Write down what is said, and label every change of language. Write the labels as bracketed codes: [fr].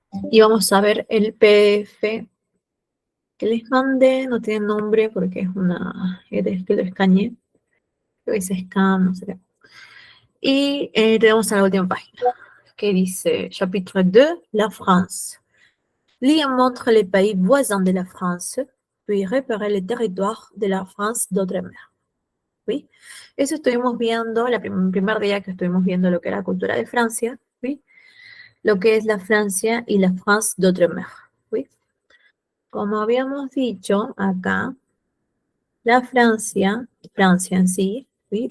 [es] Y vamos a ver el PDF que les mandé. No tiene nombre porque es que lo escaneé. Que dice scan, no sé qué. Y tenemos a la última página, que dice [fr] chapitre 2, la France. Liam montre les pays voisins de la France, puis repérer les territoires de la France d'outre-mer. [es] ¿Sí? Eso estuvimos viendo, el primer día que estuvimos viendo lo que era la cultura de Francia, ¿sí? Lo que es la Francia y [fr] la France d'outre-mer. [es] ¿Sí? Como habíamos dicho acá, la Francia en sí, ¿sí?